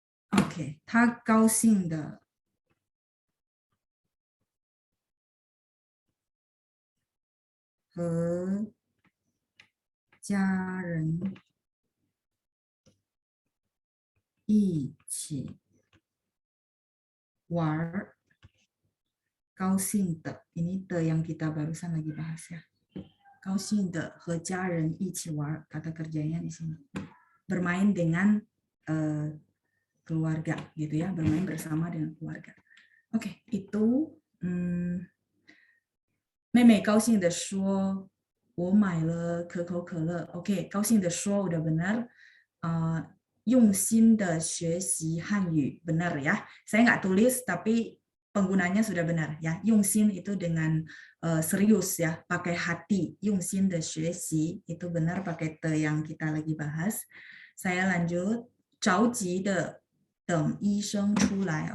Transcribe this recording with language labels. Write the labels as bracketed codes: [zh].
[id] Oke, [zh] 他高兴的和家人一起玩， [id] 高兴的, ini the yang kita barusan lagi bahas ya. [zh] 高兴的和家人一起玩, [id] kata kerjanya di sini. Bermain dengan keluarga gitu ya, bermain bersama dengan keluarga. [zh] Oke, itu 妹妹高兴地说我买了可口可乐. [id] Oke, [zh] 高兴地说 [id] udah benar. [zh] 用心的学习汉语, [id] benar ya. Saya nggak tulis tapi penggunanya sudah benar ya. 用心 itu dengan serius ya, pakai hati. [zh] 用心的学习 [id] itu benar pakai te yang kita lagi bahas. Saya lanjut. [zh] 着急的等医生出来.